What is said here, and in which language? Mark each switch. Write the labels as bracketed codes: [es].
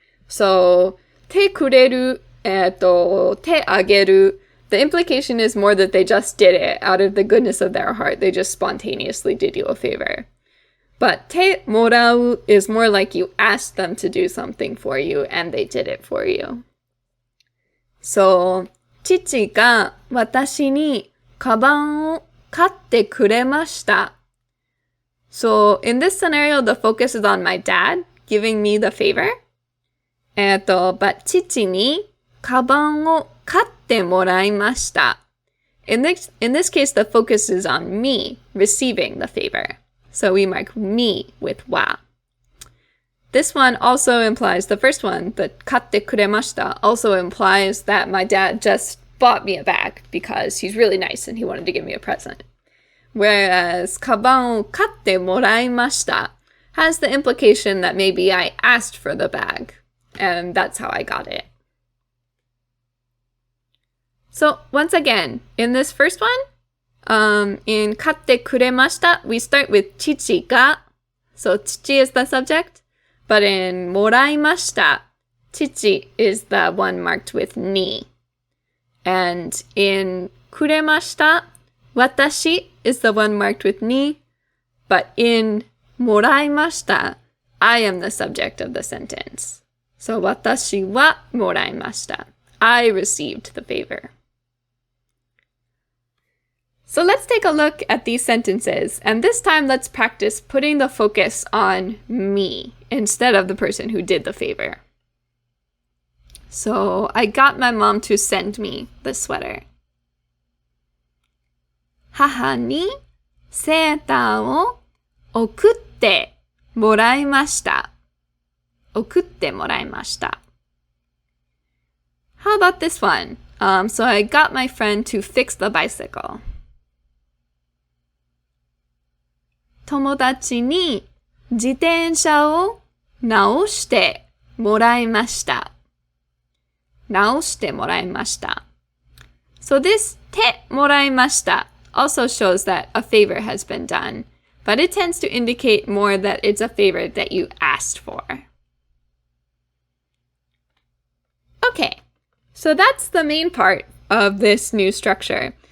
[en] So, te kureru, te ageru, the implication is more that they just did it out of the goodness of their heart. They just spontaneously did you a favor. But te morau is more like you asked them to do something for you and they did it for you. [ja] So, 父が私にカバンを買ってくれました. [en] So, in this scenario, the focus is on my dad giving me the favor. [ja] But 父にカバンを買ってもらいました. [en] In this case, the focus is on me receiving the favor. So we mark me with wa. This one also implies, the first one, the [ja] 買ってくれました, [en] also implies that my dad just bought me a bag because he's really nice and he wanted to give me a present. Whereas [ja] カバンを買ってもらいました [en] has the implication that maybe I asked for the bag, and that's how I got it. So once again, in this first one, in 買ってくれました, we start with 父が, so 父 is the subject, but in もらいました, 父 is the one marked with ni. And in くれました, 私 is the one marked with ni, but in もらいました, I am the subject of the sentence. [ja] So 私はもらいました. [en] I received the favor. So let's take a look at these sentences, and this time let's practice putting the focus on me instead of the person who did the favor. So I got my mom to send me the sweater. [ja] 母にセーターを送ってもらいました。送ってもらいました。 [en] How about this one? So I got my friend to fix the bicycle. [ja] 友達に自転車を直してもらいました。直してもらいました。 [en] So this てもらいました also shows that a favor has been done, but it tends to indicate more that it's a favor that you asked for. Okay, so that's the main part of this new structure.